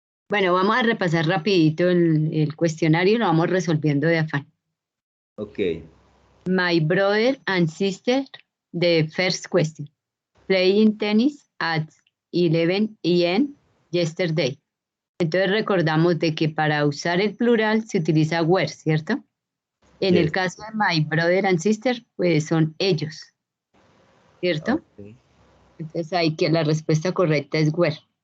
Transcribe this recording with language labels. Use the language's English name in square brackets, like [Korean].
[Spanish] Bueno, vamos a repasar rapidito el cuestionario y lo vamos resolviendo de afán. [English] Ok. My brother and sister, the first question. Playing tennis at 11 a.m. yesterday. [Spanish] Entonces recordamos de que para usar el plural se utiliza were, ¿cierto? En el [English] Yes. [Spanish] caso de [English] my brother and sister, [Spanish] pues son ellos, ¿cierto? [English] Okay. [Spanish] Entonces ahí que la respuesta correcta es were.